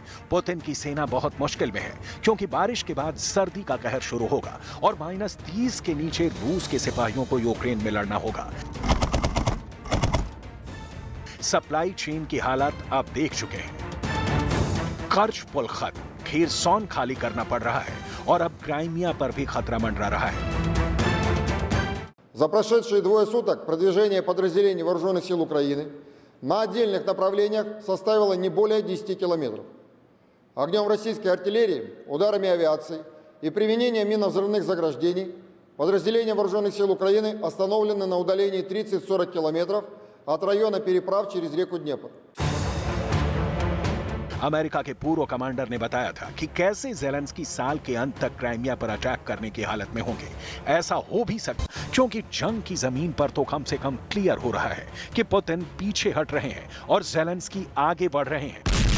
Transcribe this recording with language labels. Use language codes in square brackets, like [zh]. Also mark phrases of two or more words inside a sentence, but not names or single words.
[hi] पुतिन की सेना बहुत मुश्किल में है क्योंकि बारिश के बाद सर्दी का कहर शुरू होगा और -30 के नीचे रूस के सिपाहियों को यूक्रेन में लड़ना होगा। [en] supply chain [hi] की हालत आप देख चुके हैं। कर्ज पुल खत्म, खेरसॉन खाली करना पड़ रहा है और अब क्राइमिया पर भी खतरा मंडरा रहा है। [ru] За прошедшие 2 суток продвижение подразделений Вооруженных сил Украины на отдельных направлениях составило не более 10 километров. Огнем российской артиллерии, ударами авиации и применением минно-взрывных заграждений подразделения Вооруженных сил Украины остановлены на удалении 30-40 километров от района переправ через реку Днепр. [hi] अमेरिका के पूर्व कमांडर ने बताया था कि कैसे ज़ेलेंस्की साल के अंत तक क्राइमिया पर अटैक करने की हालत में होंगे। ऐसा हो भी सकता क्योंकि जंग की जमीन पर तो कम से कम क्लियर हो रहा है कि पुतिन पीछे हट रहे हैं और ज़ेलेंस्की आगे बढ़ रहे हैं।